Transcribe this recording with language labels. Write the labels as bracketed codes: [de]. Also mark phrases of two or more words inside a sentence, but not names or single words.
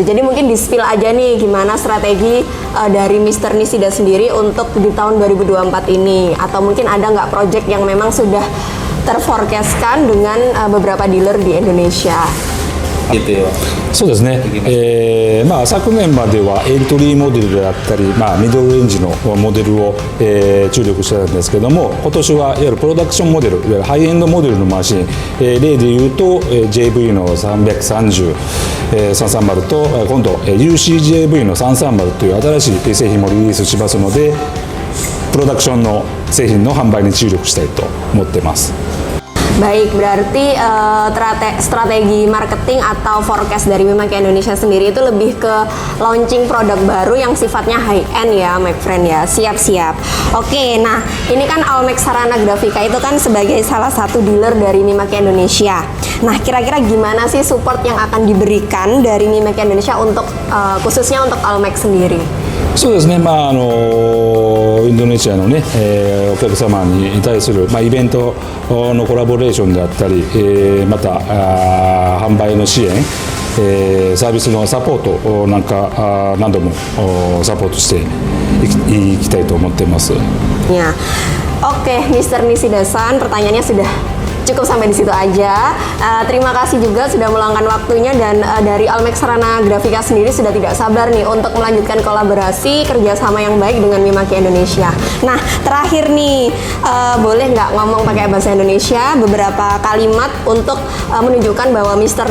[id] Jadi mungkin di-spill aja nih gimana strategi dari Mr. Nishida sendiri untuk di tahun 2024 ini, atau mungkin ada nggak proyek yang memang sudah terforecastkan dengan beberapa dealer di Indonesia. Gitu ya. [ja] そうですね、昨年まではエントリーモデルであったり、ミドルレンジのモデルを、注力してたんですけども、今年はいわゆるプロダクションモデル、いわゆるハイエンドモデルのマシン、例でいうと、JV の330、330と今度 UCJV の330という新しい製品もリリースしますので、プロダクションの製品の販売に注力したいと思ってます。 [id] Baik, berarti strategi marketing atau forecast dari Mimaki Indonesia sendiri itu lebih ke launching produk baru yang sifatnya [en] high end [id] ya, [en] my friend [id] ya. Siap-siap. Oke, nah ini kan Almex Sarana Grafika itu kan sebagai salah satu dealer dari Mimaki Indonesia. Nah, kira-kira gimana sih support yang akan diberikan dari Mimaki Indonesia untuk khususnya untuk Almex sendiri? [ja] そうですね、インドネシアのね、お客様に対する、イベントのコラボレーションであったり、また販売の支援、サービスのサポートなんか何度もサポートしていきたいと思っています。 [id] Ya, oke, Mr. Nisidasan, pertanyaannya sudah cukup sampai di situ aja. Terima kasih juga sudah meluangkan waktunya dan dari Almex Sarana Grafika sendiri sudah tidak sabar nih untuk melanjutkan kolaborasi kerjasama yang baik dengan Mimaki Indonesia. Nah, terakhir nih, boleh nggak ngomong pakai bahasa Indonesia beberapa kalimat untuk menunjukkan bahwa Mr.